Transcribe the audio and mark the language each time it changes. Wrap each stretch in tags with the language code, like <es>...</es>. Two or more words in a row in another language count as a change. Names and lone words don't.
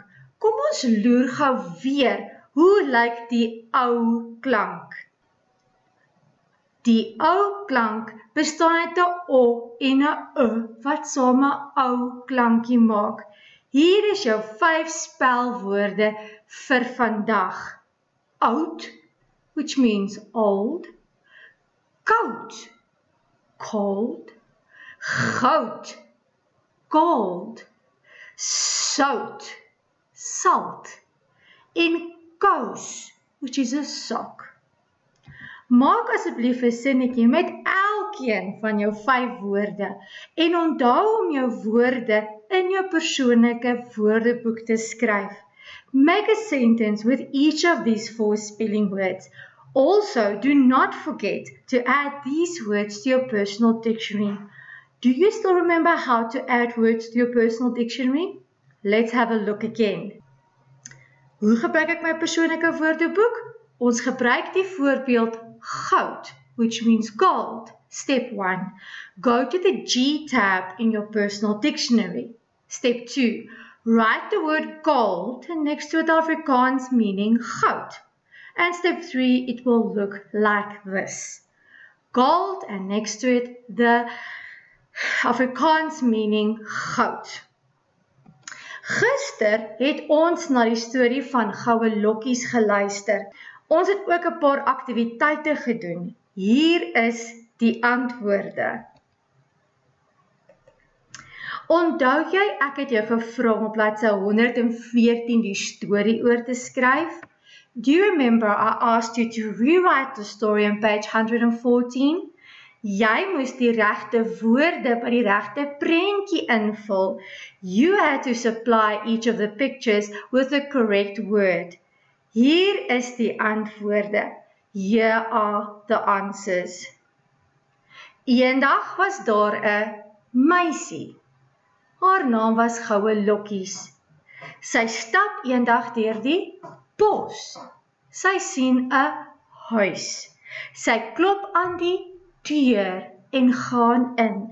<af>Kom ons loer gou weer, hoe lyk die ou klank? Die ou klank bestaan uit 'n O en 'n U wat saam 'n ou klankie maak. Hier is jou 5 spelwoorde vir vandag. Oud,</af> <en>which means old.</en> <af>Koud, cold. Goud, gold. Sout, salt. En kous,</af> <en>which is a sock.</en> <af>Maak asseblief 'n sinnetjie met elkeen van jou 5 woorde en onthou om jou woorde in jou persoonlike woordeboek te skryf.</af> <en>Make a sentence with each of these 4 spelling words. Also, do not forget to add these words to your personal dictionary. Do you still remember how to add words to your personal dictionary? Let's have a look again.</en> <af>Hoe gebruik ek my persoonlike woordeboek? Ons gebruik die voorbeeld goud,</af> <en>which means gold. Step 1. Go to the G tab in your personal dictionary. Step 2. Write the word gold next to the Afrikaans meaning goud. And step 3, it will look like this. Gold and next to it the Afrikaans meaning goud.</en> <af>Gister het ons na die storie van Gouelokkies geluister. Ons het ook 'n paar aktiwiteite gedoen. Hier is die antwoorde. Onthou jy, ek het jou gevra om op bladsy 114 die storie oor te skryf?</af> <en>Do you remember I asked you to rewrite the story on page 114?</en> <af>Jy moes die regte woorde by die regte prentjie invul.</af> <en>You had to supply each of the pictures with the correct word.</en> <af>Hier is die antwoorde.</af> <en>Here are the answers.</en> <af>Eendag was daar 'n meisie. Haar naam was Gouelokkies. Sy stap eendag deur die bos. Sy sien 'n huis. Sy klop aan die deur en gaan in.</af>